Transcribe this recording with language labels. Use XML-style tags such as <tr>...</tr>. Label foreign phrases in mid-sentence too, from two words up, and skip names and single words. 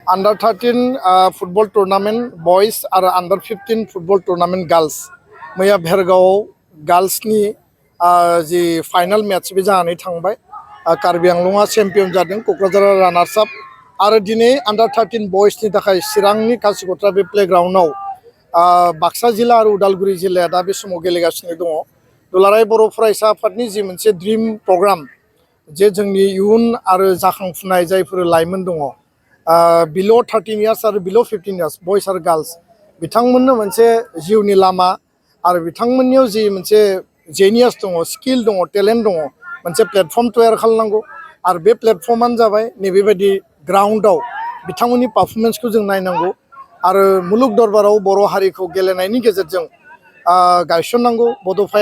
<en>Under 13 football tournament boys और under 15 football tournament girls</en> <brx>मैया भेरगाव girls नि जी</brx> <en>final match</en> <brx>भी जानानै थांबाय कार्बि आंलंआ चेम्पियन जादों क'क्राझारा</brx> <en>runners up</en> <brx>आरो दिनै</brx> <en>under 13 boys</en> <brx>नि थाखाय चिरांनि कासिकत्रा बे प्लेग्राउन्डआव बाक्सा जिल्ला आरो उदालगुरि जिल्लाया दा बे समाव गेलेगासिनो दङ दुलाराय बर' फरायसा आफादनि जि मोनसे</brx> <en>dream program</en> <brx>जे जोंनि इयुन आरो जाखांफुनाय जायफोर लाइमोन दङ</brx> <en>below 13 years</en> <brx>आरो</brx> <en>below 15 years boys</en> <brx>आरो girls बिथांमोननो मोनसे जिउनि लामा आरो बिथांमोननियाव जि मोनसे जेनियास दङ स्किल दङ टेलेन्ट दङ मोनसे प्लेटफर्म तैयार खालामनांगौ आरो बे प्लेटफर्मानो जाबाय नैबेबायदि ग्राउन्डआव बिथांमोननि पारफरमेन्सखौ जों नायनांगौ आरो मुलुग दरबाराव बर' हारिखौ गेलेनायनि गेजेरजों गायसननांगौ बड'फाया</brx>